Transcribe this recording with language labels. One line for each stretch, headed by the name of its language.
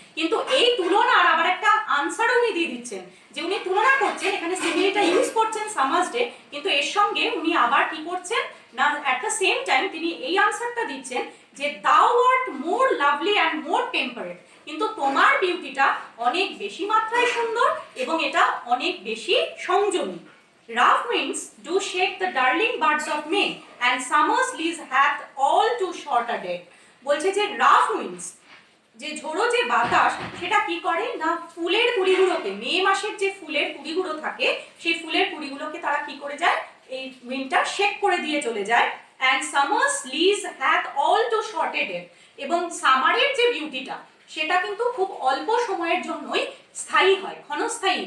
Bangla: কিন্তু এই তুলনার আবার একটা আনসারও উনি দিয়ে দিচ্ছেন, যে উনি তুলনা করছেন, এখানে সিমিলিটা ইউজ করছেন সামার্স ডে, কিন্তু এর সঙ্গে উনি আবার কি করছেন না,
English: at the same time
Bangla: তিনি এই আনসারটা দিচ্ছেন যে
English: thou art more lovely and more temperate,
Bangla: কিন্তু তোমার বিউটিটা অনেক বেশি মাত্রায় সুন্দর এবং এটা অনেক বেশি সংযমী।
English: Rough winds do shake the darling birds of May, and summer's lease hath all too short a day.
Bangla: বলছে যে
English: rough winds,
Bangla: যে ঝোড়ো যে বাতাস, সেটা কি করে না ফুলের কুড়িগুলোকে, মে মাসের যে ফুলের কুড়িগুলো থাকে সেই ফুলের কুড়িগুলোকে তারা কি করে যায়, এই উইন্ডটা শেক করে দিয়ে চলে যায়।
English: and summer's lease hath all too short a day,
Bangla: এবং সামারের যে বিউটিটা সেটা কিন্তু খুব অল্প সময়ের জন্যই স্থায়ী হয়, ক্ষণস্থায়ী।